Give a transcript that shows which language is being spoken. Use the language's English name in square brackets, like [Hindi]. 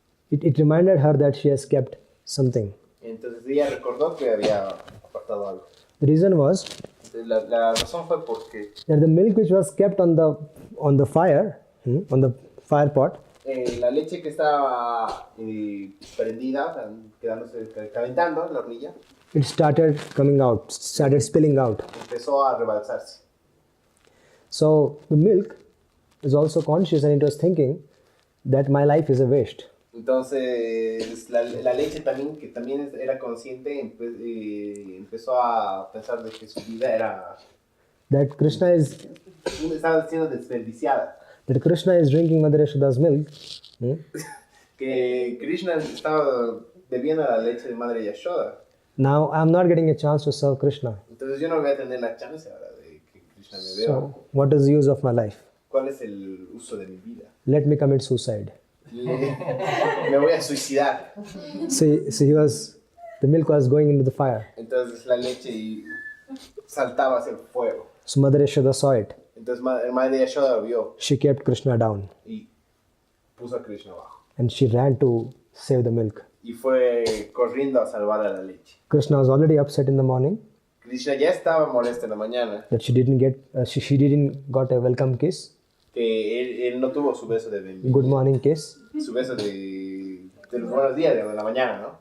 [English] it reminded her that she has kept something. [Spanish] entonces ella recordó que había apartado algo. [English] The reason was [Spanish] Entonces, la razón fue porque [English] that the milk which was kept on the fire, on the fire pot, [Spanish] la leche que estaba prendida, o sea, quedándose calentando en la hornilla, [English] it started spilling out. [Spanish] empezó a rebalsarse. [English] So the milk is also conscious and it was thinking that my life is a waste. [Spanish] Entonces la leche también, que también era consciente, empezó a pensar de que su vida [English] That Krishna is [Spanish] estaba siendo desperdiciada. [English] drinking Mother Yashoda's milk. [Spanish] Que Krishna estaba bebiendo la leche de Madre Yashoda. [English] Now I'm not getting a chance to serve Krishna. [Spanish] Entonces yo no voy a tener la chance ahora de que Krishna me vea. [English] So what is the use of my life? [Spanish] ¿Cuál es el uso de mi vida? [English] Let me commit suicide. [Spanish] Me voy a suicidar. [English] So the milk was going into the fire. [Spanish] Entonces la leche saltaba hacia el fuego. [English] So Mother Yashoda saw it. [Spanish] Entonces Madre Yashoda lo vio [English] She kept Krishna down [Spanish] y puso a Krishna abajo. [English] and she ran to save the milk. [Spanish] Y fue corriendo a salvar a la leche. [English] Krishna was already upset in the morning [Spanish] Krishna ya estaba molesto en la mañana, [English] that she didn't got a welcome kiss, [Spanish] que él no tuvo su beso de bienvenida, [English] good morning kiss, [Spanish] su beso de los buenos días, de la mañana, ¿no?